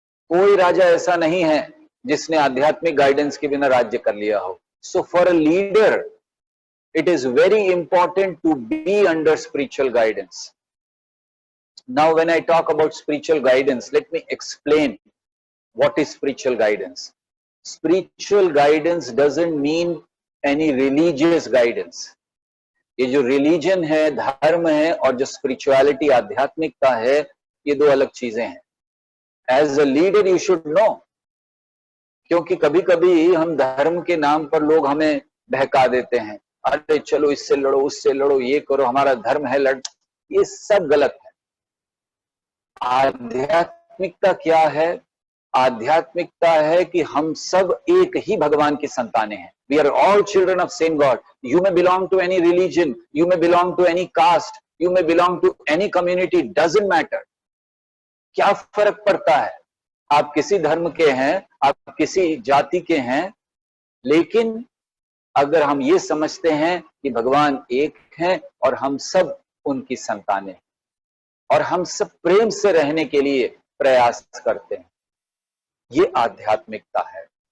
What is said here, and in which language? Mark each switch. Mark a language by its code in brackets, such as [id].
[hi] कोई राजा ऐसा नहीं है जिसने आध्यात्मिक गाइडेंस के बिना राज्य कर लिया हो। [en] So for a leader it is very important to be under spiritual guidance. Now when I talk about spiritual guidance, let me explain what is spiritual guidance. Spiritual guidance doesn't mean any religious guidance. [hi] ये जो religion है, धर्म है, और जो spirituality, आध्यात्मिकता है, ये 2 अलग चीजें हैं। [en] as a leader you should know, [hi] क्योंकि कभी कभी हम धर्म के नाम पर लोग हमें बहका देते हैं, अरे चलो इससे लड़ो, उससे लड़ो, ये करो, हमारा धर्म है, लड़, ये सब गलत है। आध्यात्मिकता क्या है? आध्यात्मिकता है कि हम सब एक ही भगवान की संतानें हैं। [en] We are all children of same God. You may belong to any religion, you may belong to any caste, you may belong to any community, doesn't matter. [hi] क्या फर्क पड़ता है? आप किसी धर्म के हैं, आप किसी जाति के हैं, लेकिन अगर हम ये समझते हैं कि भगवान एक हैं और हम सब उनकी संतानें हैं और हम सब प्रेम से रहने के लिए प्रयास करते हैं, ये आध्यात्मिकता है।